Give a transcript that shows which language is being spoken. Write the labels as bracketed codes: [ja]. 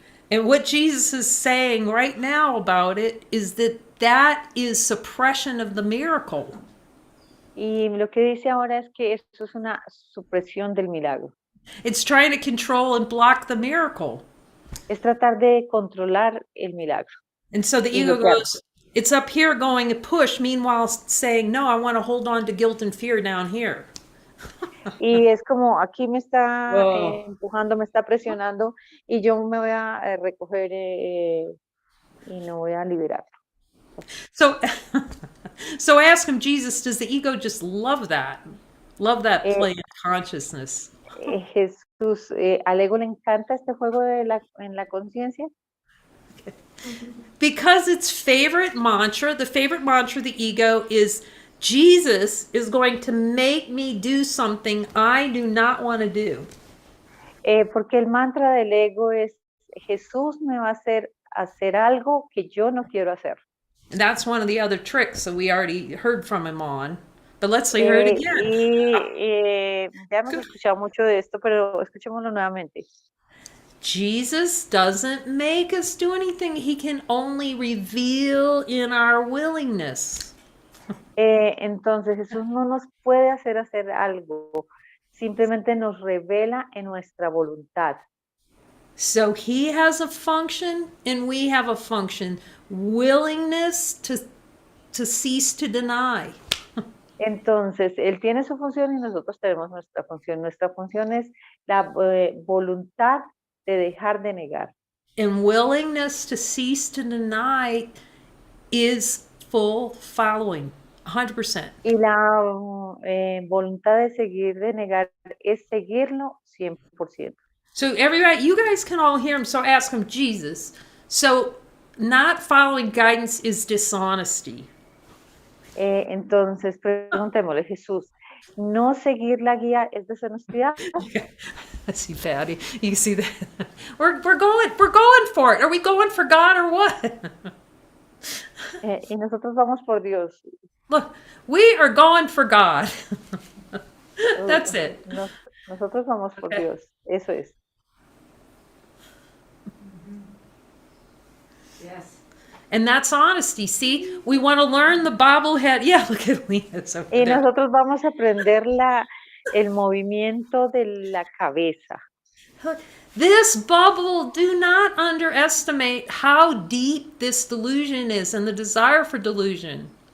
[en] And what Jesus is saying right now about it is that that is suppression of the miracle. [es] Y lo que dice ahora es que esto es una supresión del milagro. [en] It's trying to control and block the miracle. [es] Es tratar de controlar el milagro. [en] And so the ego goes, it's up here going to push, meanwhile saying, no, I want to hold on to guilt and fear down here. [es] Y es como aquí me está empujando, me está presionando y yo me voy a recoger y no voy a liberar. [en] So, so ask him, Jesus, does the ego just love that? Love that play in consciousness? [es] Jesús, ¿al ego le encanta este juego en la conciencia? [en] Because its favorite mantra, the favorite mantra of the ego is, Jesus is going to make me do something I do not want to do. [es] Porque el mantra del ego es, Jesús me va a hacer algo que yo no quiero hacer. [en] And that's one of the other tricks that we already heard from him on. But let's hear it again. [es] Y ya hemos escuchado mucho de esto, pero escuchémoslo nuevamente. [en] Jesus doesn't make us do anything. He can only reveal in our willingness. [es] Entonces Jesús no nos puede hacer algo, simplemente nos revela en nuestra voluntad. [en] So he has a function and we have a function. Willingness to cease to deny. [es] Entonces, él tiene su función y nosotros tenemos nuestra función. Nuestra función es la voluntad de dejar de negar. [en] And willingness to cease to deny is full following, 100%. [es] Y la voluntad de seguir de negar es seguirlo 100%. [en] So everybody, you guys can all hear him. So ask him, Jesus. So not following guidance is dishonesty. [es] Entonces, preguntémosle, Jesús, ¿no seguir la guía es deshonestidad? [en] I see Patty. You see that? We're going for it. Are we going for God or what? [es] Y nosotros vamos por Dios. [en] Look, we are going for God. That's it. [es] Nosotros vamos por [en] Okay. [es] Dios. Eso es. [en] Yes. And that's honesty. See, we want to learn the bobblehead. Yeah, look at Lena. So [es] Y nosotros vamos a aprender el movimiento de la cabeza. [en] this bubble, do not underestimate how deep this delusion is and the desire for delusion.